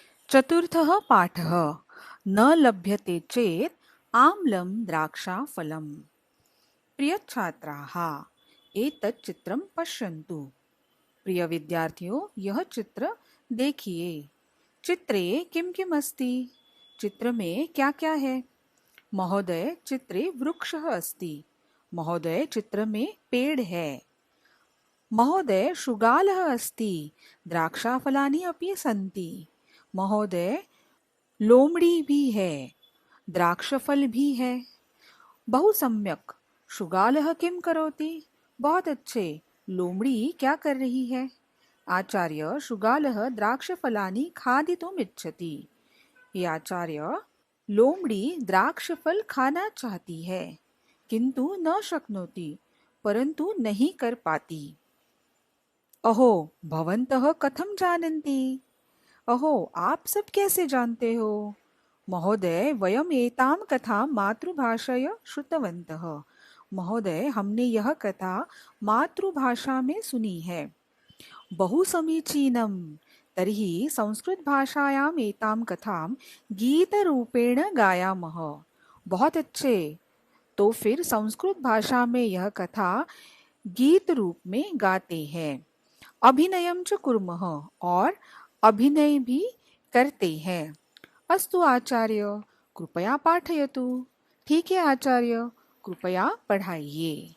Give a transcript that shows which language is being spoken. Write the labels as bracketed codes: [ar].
[sa] चतुर्थः पाठः न लभ्यते चेत् आम्लं द्राक्षाफलम्। प्रिय छात्राः, एतत् चित्रं पश्यन्तु। [hi] प्रिय विद्यार्थियों, यह चित्र देखिए। [sa] चित्रे किम किम अस्ति? [hi] चित्र में क्या क्या है? महोदय, [sa] चित्रे वृक्षः अस्ति। [hi] महोदय, चित्र में पेड़ है। [sa] महोदय, शृगालः अस्ति। द्राक्षाफलानि अपि सन्ति। [hi] महोदय, लोमड़ी भी है। द्राक्षफल भी है। [sa] बहु सम्यक। शृगालः किम करोति? [hi] बहुत अच्छे। लोमड़ी क्या कर रही है? [sa] आचार्य, शृगालः द्राक्षफलानि खादितुम् इच्छति। [hi] ये आचार्य, लोमड़ी द्राक्षफल खाना चाहती है किंतु [sa] न शक्नोति, [hi] परंतु नहीं कर पाती। अहो, [sa] भवन्तः कथं जानन्ति? [hi] अहो, आप सब कैसे जानते हो? [sa] महोदय, वयम् एतां कथां मातृभाषया श्रुतवन्तः। [hi] महोदय, हमने यह कथा मातृभाषा में सुनी है। [sa] बहु समीचीनम्। तर्हि संस्कृतभाषायाम् एतां कथां गीतरूपेण गायामः। [hi] बहुत अच्छे। तो फिर संस्कृत भाषा में यह कथा गीत रूप में गाते हैं। [sa] अभिनयं च कुर्मः, [hi] और अभिनय भी करते हैं। [sa] अस्तु आचार्य, कृपया पाठयतु। [hi] ठीक है आचार्य, कृपया पढ़ाइए।